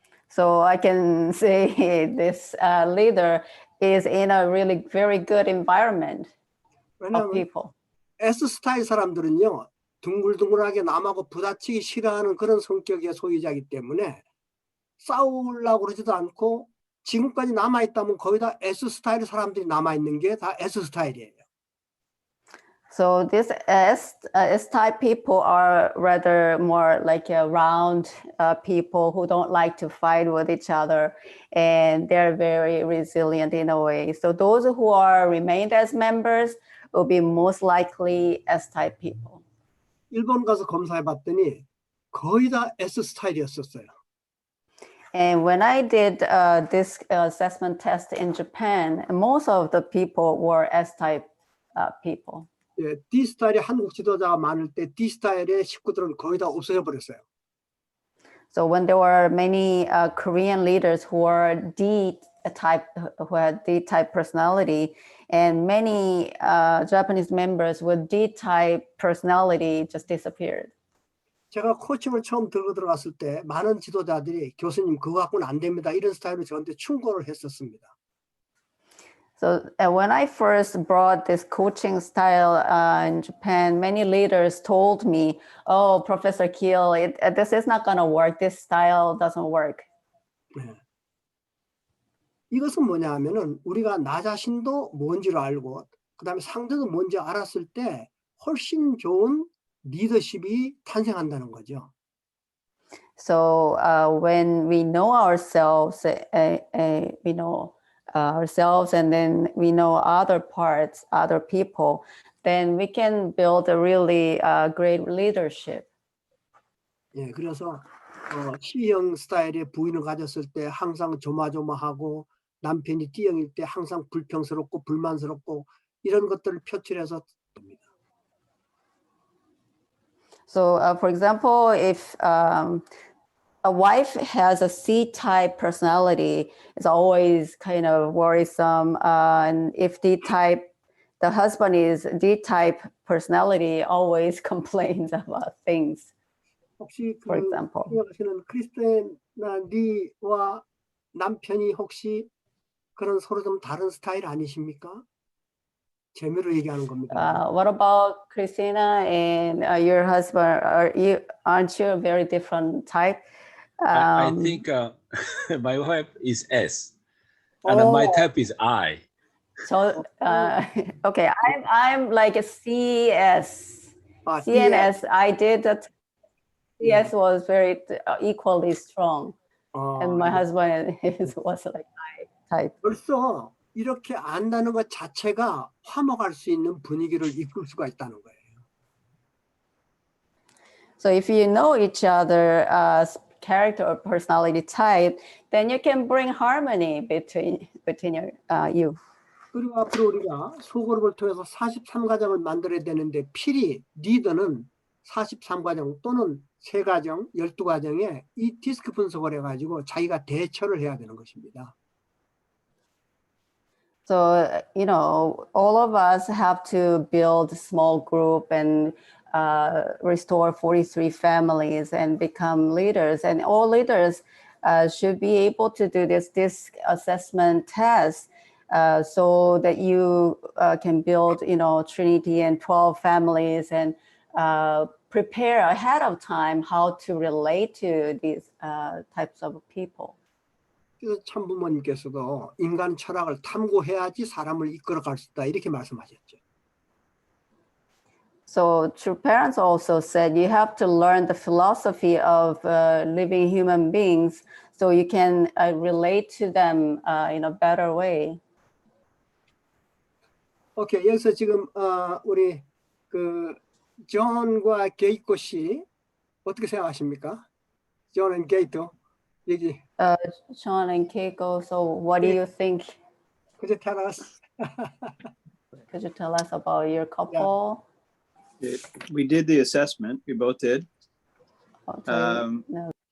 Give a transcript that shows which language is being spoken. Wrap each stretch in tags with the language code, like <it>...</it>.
<en>So I can say this leader is in a really very good environment of people.</en> <ko>S-스타일 사람들은요, 둥글둥글하게 남하고 부딪히기 싫어하는 그런 성격의 소유자이기 때문에 싸우려고 그러지도 않고 지금까지 남아있다면 거의 다 S-스타일 사람들이 남아있는 게 다 S-스타일이에요.</ko> <en>So this S-type people are rather more like round people who don't like to fight with each other, and they're very resilient in a way. So those who are remained as members will be most likely S-type people.</en> <ko>일본 가서 검사해 봤더니 거의 다 S-스타일이었었어요.</ko> <en>And when I did this assessment test in Japan, most of the people were S-type people.</en> <ko>예, D-스타일이 한국 지도자가 많을 때 D-스타일의 식구들은 거의 다 없어져 버렸어요.</ko> <en>So when there were many Korean leaders who were D-type, who had D-type personality, and many Japanese members with D-type personality just disappeared.</en> <ko>제가 코칭을 처음 들어갔을 때 많은 지도자들이 교수님 그거 갖고는 안 됩니다. 이런 스타일로 저한테 충고를 했었습니다.</ko> <en>So when I first brought this coaching style in Japan, many leaders told me, "Oh, Professor Keel, this is not going to work. This style doesn't work."</en> <ko>네. 이것은 뭐냐 하면은 우리가 나 자신도 뭔지를 알고 그다음에 상대도 뭔지 알았을 때 훨씬 좋은 리더십이 탄생한다는 거죠.</ko> <en>So when we know ourselves, we know ourselves, and then we know other parts, other people, then we can build a really great leadership.</en> <ko>예, 그래서 C형 스타일의 부인을 가졌을 때 항상 조마조마하고 남편이 D형일 때 항상 불평스럽고 불만스럽고 이런 것들을 표출해서 됩니다.</ko> <en>So for example, if a wife has a C-type personality, it's always kind of worrisome. And if D-type, the husband is D-type personality, always complains about things.</en> <ko>혹시</ko> <en>For example.</en> <ko>생각하시는 크리스티나 리와 남편이 혹시 그런 서로 좀 다른 스타일 아니십니까? 재미로 얘기하는 겁니다.</ko> <en>What about Christina and your husband? Aren't you a very different type? I think my wife is S, and my type is I. So okay, I'm like a CS. CNS. I did that. CS was very equally strong, and my husband was like I type.</en> <ko>벌써 이렇게 안다는 것 자체가 화목할 수 있는 분위기를 이끌 수가 있다는 거예요.</ko> <en>So if you know each other's character or personality type, then you can bring harmony between you.</en> <ko>그리고 앞으로 우리가 소그룹을 통해서 43과정을 만들어야 되는데 필히 리더는 43과정 또는 3과정, 12과정에 이 디스크 분석을 해가지고 자기가 대처를 해야 되는 것입니다.</ko> <en>So, you know, all of us have to build a small group and restore 43 families and become leaders. And all leaders should be able to do this DISC assessment test so that you can build, you know, Trinity and 12 families and prepare ahead of time how to relate to these types of people.</en> <ko>그래서 참부모님께서도 인간 철학을 탐구해야지 사람을 이끌어갈 수 있다 이렇게 말씀하셨죠.</ko> <en>So true parents also said you have to learn the philosophy of living human beings so you can relate to them in a better way.</en> <ko>오케이, 여기서 지금 우리 그 존과 게이코 씨 어떻게 생각하십니까? 존 and 게이토 얘기.</ko> <en>Sean and Keiko, so what do you think? Could you tell us? Could you tell us about your couple? We did the assessment. We both did. No.</en>